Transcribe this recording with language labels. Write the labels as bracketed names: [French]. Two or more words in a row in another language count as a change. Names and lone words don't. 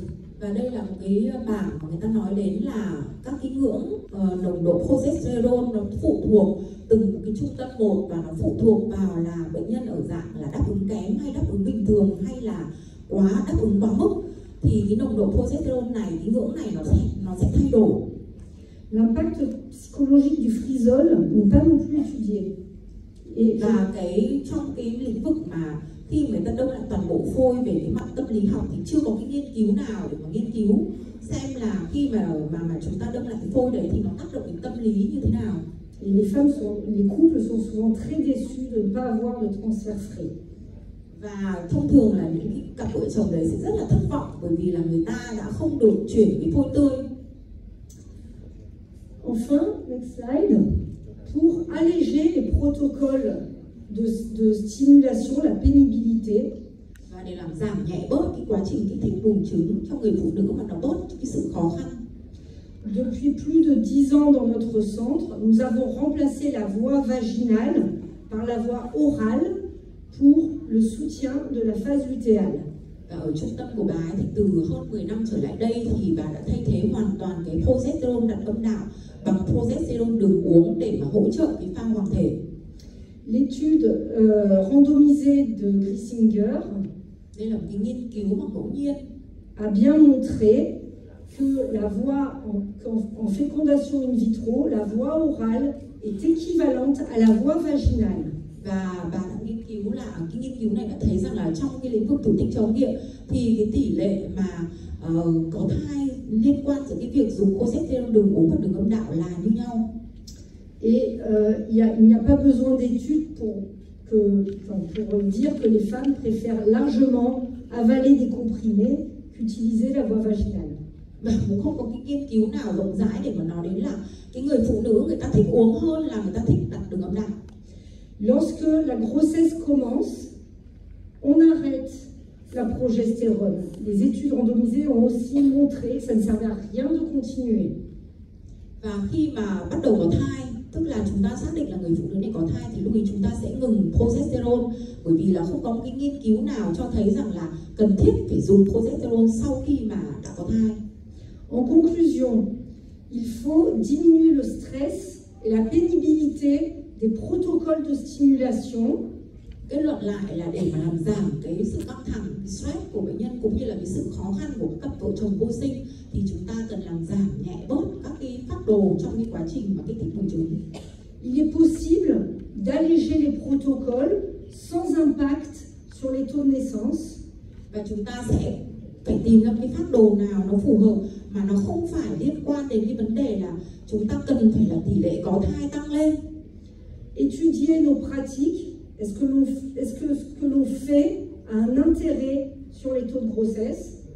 [Vietnamese] Và đây là một cái bảng mà người ta nói đến là các cái ngưỡng nồng độ progesterone nó phụ thuộc từng cái trung tâm một và nó phụ thuộc vào là bệnh nhân ở dạng là đáp ứng kém hay đáp ứng bình thường hay là quá đáp ứng quá mức thì cái nồng độ progesterone này, cái ngưỡng này nó sẽ thay đổi. [French] L'impact psychologique du frisol n'est pas non plus étudié. [Vietnamese] Và trong cái lĩnh vực mà khi người ta đông lại toàn bộ phôi về cái mặt tâm lý học thì chưa có cái nghiên cứu nào để mà nghiên cứu xem là khi mà chúng ta đông lại cái phôi đấy thì nó tác động đến tâm lý như thế nào. [French] Et les couples sont souvent très déçus de ne pas avoir de transfert frais. [Vietnamese] Và thông thường là những cái cặp vợ chồng đấy sẽ rất là thất vọng bởi vì là người ta đã không được chuyển cái phôi tươi. [French] Enfin, [English] next slide, [French] pour alléger les protocoles de stimulation, la pénibilité. [Vietnamese] Và để làm giảm nhẹ bớt cái quá trình kích thích buồng trứng cho người phụ nữ mà nó bớt cái sự khó khăn. [French] Depuis plus de 10 ans dans notre centre, nous avons remplacé la voie vaginale par la voie orale pour le soutien de la phase lutéale. [Vietnamese] Và ở trung tâm của bà ấy thì từ hơn 10 năm trở lại đây thì bà đã thay thế hoàn toàn cái progesterone đặt âm đạo bằng progesterone đường uống để mà hỗ trợ cái pha hoàng thể. [French] L'étude randomisée de Grissinger [Vietnamese] Đây là một cái nghiên cứu mà ngẫu nhiên [French] a bien montré que la voie en fécondation in vitro, la voie orale est équivalente à la voie vaginale. [Vietnamese] Và bà đã nghiên cứu là cái nghiên cứu này đã thấy rằng là trong cái lĩnh vực thụ tinh chống nghiệm thì cái tỷ lệ mà có thai liên quan giữa cái việc dùng progesterone đường uống và đường âm đạo là như nhau. [French] Et il n'y a pas besoin d'études pour dire que les femmes préfèrent largement avaler des comprimés qu'utiliser la voie vaginale. [Vietnamese] Và cũng không có cái nghiên cứu nào rộng rãi để mà nói đến là cái người phụ nữ người ta thích uống hơn là người ta thích đặt đường âm đạo. [French] Lorsque la grossesse commence, on arrête la progestérone. Les études randomisées ont aussi montré que ça ne servait à rien de continuer. [Vietnamese] Và khi mà bắt đầu có thai, tức là chúng ta xác định là người phụ nữ này có thai thì lúc ấy chúng ta sẽ ngừng progesterone, bởi vì là không có một cái nghiên cứu nào cho thấy rằng là cần thiết phải dùng progesterone sau khi mà đã có thai. [French] En conclusion, il faut diminuer le stress et la pénibilité des protocoles de stimulation. [Vietnamese] Kết luận lại là để mà làm giảm cái sự căng thẳng, cái stress của bệnh nhân cũng như là cái sự khó khăn của các vợ chồng vô sinh thì chúng ta cần làm giảm nhẹ bớt các cái phác đồ trong cái quá trình mà kích thích buồng trứng. [French] Il est possible d'alléger les protocoles sans impact sur les taux de naissance. [Vietnamese] Và chúng ta sẽ phải tìm ra cái phác đồ nào nó phù hợp mà nó không phải liên quan đến cái vấn đề là chúng ta cần phải là tỷ lệ có thai tăng lên. [French] Étudier nos pratiques, est-ce que ce que l'on fait a un intérêt sur les taux de grossesse?